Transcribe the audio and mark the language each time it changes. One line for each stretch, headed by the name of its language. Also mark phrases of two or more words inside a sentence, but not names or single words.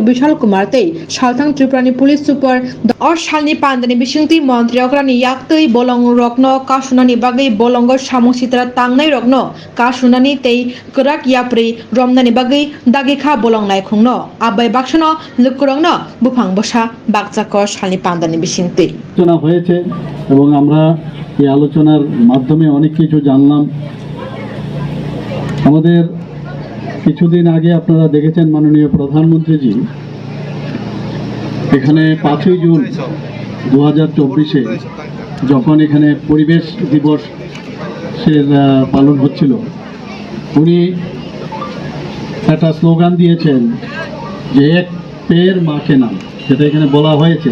Kok Borok: Bishal Kumar tai Salthang Tripurani
English: Police Super
Kok Borok: or Shalni Pandani Bishingti Montriokrani Yaktui Bolong Rokno Kasunani Bagai Bolongo Samung Sitra Tangnai Rokno Kasunani tei Kerak Yapri Romnani Bagai Dagikha Bolong Naikungno Abai Bakshano Lukurongno Buphang Bosa Bakchako Shalni Pandani Bishingti
Bangla: আলোচনা হয়েছে এবং আমরা এই আলোচনার মাধ্যমে অনেক কিছু জানলাম। আমাদের কিছুদিন আগে আপনারা দেখেছেন মাননীয় প্রধানমন্ত্রীজি এখানে 5ই জুন 2024-এ যখন এখানে পরিবেশ দিবসের পালন হচ্ছিল উনি একটা স্লোগান দিয়েছেন যে
Hindi: एक पेड़ माँ के नाम,
Bangla: যেটা এখানে বলা হয়েছে।